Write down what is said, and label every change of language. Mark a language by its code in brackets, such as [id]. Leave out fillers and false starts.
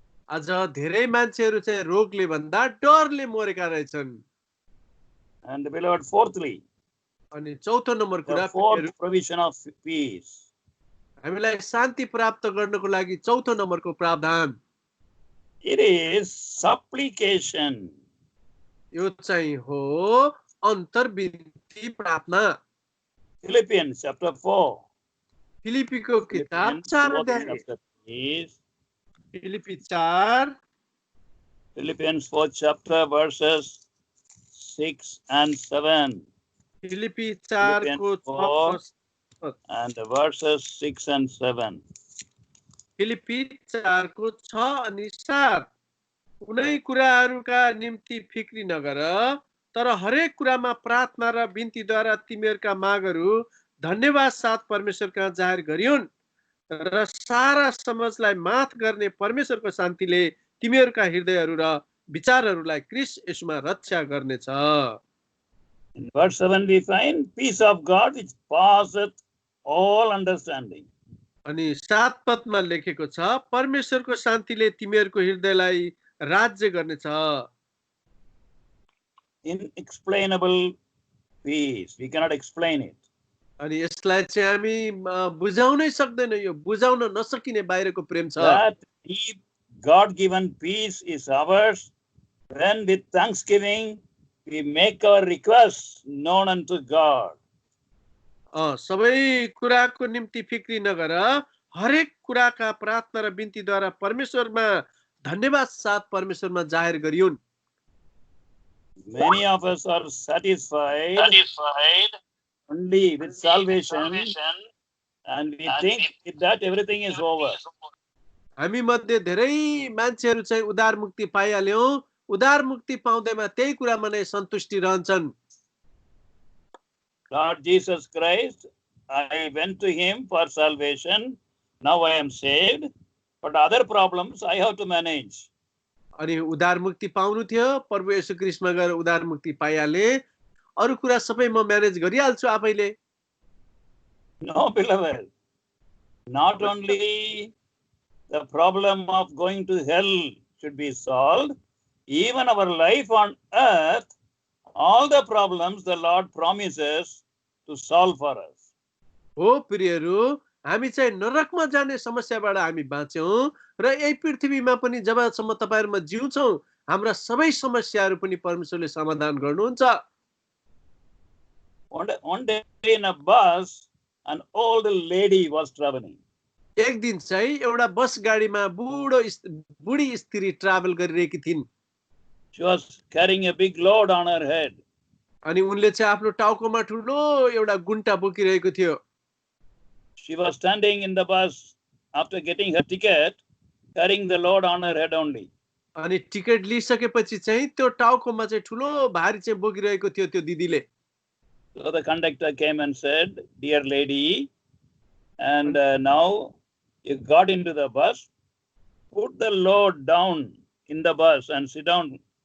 [ne] आज धेरै मान्छेहरू चाहिँ रोगले भन्दा डरले मरेका रहेछन्। [en] And beloved, fourthly, [ne] अनि चौथो नम्बर कुरा, [en] the fourth provision of peace. [ne] हामीलाई शान्ति प्राप्त गर्नको लागि चौथो नम्बरको प्रावधान, [en] It is supplication. [ne] यो चाहिँ हो अन्तर्विनती प्रार्थना। [en] Philippians chapter 4. [ne] फिलिपीको किताब 4 अध्याय, Philippi 4, [en] Philippians 4 chapter verses 6 and 7. [ne] Philippi 4 को 6 [en] and verses 6 and 7. [ne] फिलिपी 4 को 6 अनि 7। कुनै कुराहरूका निम्ति फिक्री नगर, तर हरेक कुरामा प्रार्थना र बिन्तीद्वारा तिमीहरूका मागहरू धन्यवाद साथ परमेश्वर कहाँ जाहेर गरियोन् र सारा समाजलाई माथ गर्ने परमेश्वरको शान्तिले तिमीहरूका हृदयहरू र विचारहरूलाई क्रिस्ट येशूमा रक्षा गर्नेछ। [en] In verse 7 we find peace of God which passeth all understanding. [ne] अनि 7 पदमा लेखेको छ परमेश्वरको शान्तिले तिमीहरूको हृदयलाई राज्य गर्नेछ। [en] Inexplainable peace. We cannot explain it. [ne] अनि यसलाई चाहिँ हामी बुझाउनै सक्दैन, यो बुझाउन नसकिने बाहिरको प्रेम छ। [en] That deep God-given peace is ours when with thanksgiving we make our requests known unto God. [ne] सबै कुराको निम्ति फिक्री नगर, हरेक कुराका प्रार्थना र बिन्तीद्वारा परमेश्वरमा धन्यवाद साथ परमेश्वरमा जाहेर गरियोन्। [en] Many of us are satisfied only with salvation and we think that everything is over. [ne] हामी मध्ये धेरै मान्छेहरू चाहिँ उद्धार मुक्ति पाइहाल्यौं, उद्धार मुक्ति पाउँदैमा त्यही कुरामा नै सन्तुष्टि रहन्छन्। [en] Lord Jesus Christ, I went to him for salvation. Now I am saved, but other problems I have to manage. [ne] अनि उद्धार मुक्ति पाउनु थियो, प्रभु येशू ख्रीष्टमा गएर उद्धार मुक्ति पाइहाले, अरु कुरा सबै म म्यानेज गरिहाल्छु आफैले। [en] No, beloved. Not only the problem of going to hell should be solved, even our life on earth, all the problems the Lord promises to solve for us. [ne] हो प्रियहरू, हामी चाहिँ नरकमा जाने समस्याबाट हामी बाँच्यौं र यही पृथ्वीमा पनि जबसम्म तपाईहरुमा जिउँछौं, हाम्रा सबै समस्याहरू पनि परमेश्वरले समाधान गर्नुहुन्छ। [en] One day in a bus, an old lady was traveling. [ne] एक दिन चाहिँ एउटा बस गाडीमा बुढी स्त्री ट्राभल गरिरहेकी थिइन्। [en] She was carrying a big load on her head. [ne] अनि उनले चाहिँ आफ्नो टाउकोमा ठुलो एउटा गुन्टा बोकिरहेको थियो। [en] She was standing in the bus after getting her ticket, carrying the load on her head only. [ne] अनि टिकट लिइसकेपछि चाहिँ त्यो टाउकोमा चाहिँ ठुलो भारी चाहिँ बोकिरहेको थियो त्यो दिदीले। [en] So the conductor came and said, "Dear lady, and now you got into the bus, put the load down in the bus and sit down."